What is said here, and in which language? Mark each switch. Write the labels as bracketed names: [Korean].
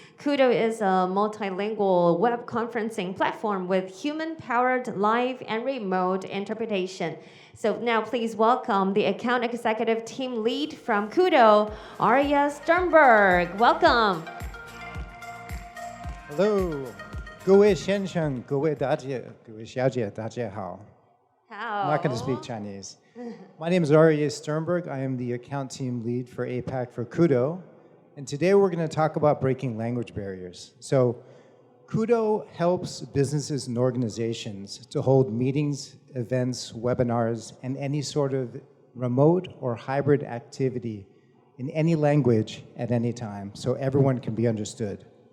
[English] Kudo is a multilingual web conferencing platform with human-powered live and remote interpretation. So now please welcome the account executive team lead from Kudo, Arya Sternberg. Welcome. Hello. [Chinese] 各位先生,各位大姐,各位小姐,大家好. [English] I'm not going to speak Chinese. My name is Arya Sternberg. I am the account team lead for APAC for Kudo. And today we're going to talk about breaking language barriers. So Kudo helps businesses and organizations to hold meetings, events, webinars, and any sort of remote or hybrid activity in any language at any time, so everyone can be understood.